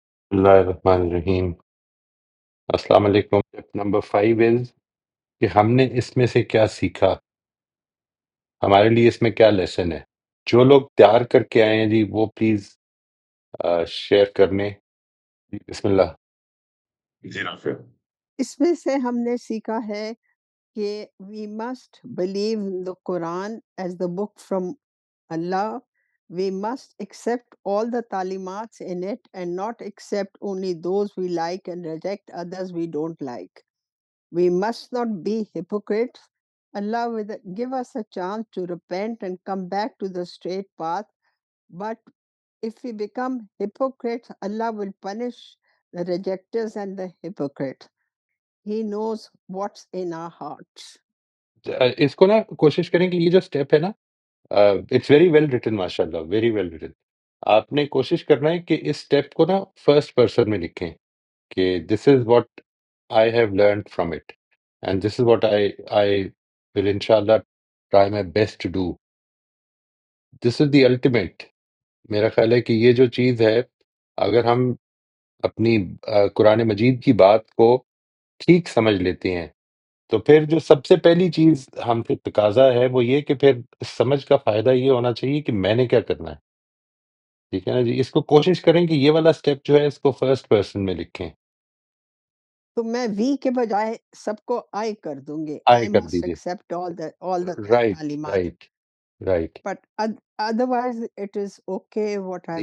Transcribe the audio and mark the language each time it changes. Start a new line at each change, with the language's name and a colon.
Urdu: اللہ الرحمن الرحیم۔ السلام علیکم۔ نمبر 5 از کہ ہم نے اس میں سے کیا سیکھا، ہمارے لیے اس میں کیا لیسن ہے۔ جو لوگ تیار کر کے آئے ہیں جی وہ پلیز شیئر کرنے۔ بسم اللہ۔ جی نافع، اس میں سے ہم نے سیکھا ہے کہ
English: we must believe in the Quran as the book from Allah. We must accept all the talimats in it and not accept only those we like and reject others we don't like. We must not be hypocrites. Allah will give us a chance to repent and come back to the straight path. But if we become hypocrites, Allah will punish the rejectors and the hypocrites. He knows what's in our hearts.
Urdu: اس کو نا کوشش کریں کہ یہ جو step ہے نا،
English: it's very well written,
Urdu: ماشاء اللہ، ویری ویل ریٹن۔ آپ نے کوشش کرنا ہے کہ اس اسٹیپ کو نا فرسٹ پرسن میں لکھیں کہ
English: This is what I have learned from it and this is what I will انشاء اللہ try my best to do. This is the ultimate.
Urdu: میرا خیال ہے کہ یہ جو چیز ہے، اگر ہم اپنی قرآن مجید کی بات کو ٹھیک سمجھ لیتے ہیں تو پھر جو سب سے پہلی چیز ہم سے تقاضا ہے وہ یہ کہ پھر اس سمجھ کا فائدہ یہ ہونا چاہیے کہ میں نے کیا کرنا ہے۔ ٹھیک ہے نا جی، اس کو کوشش کریں کہ یہ والا سٹیپ جو ہے اس کو فرسٹ پرسن میں لکھیں۔ تو میں وی کے بجائے سب کو آئی کر دوں گی. آئے
English: آئی
Urdu: کر
English: must
Urdu: دیجیے۔
English: except all the right
Urdu: تعلیمات.
English: right right, But otherwise it is okay what I've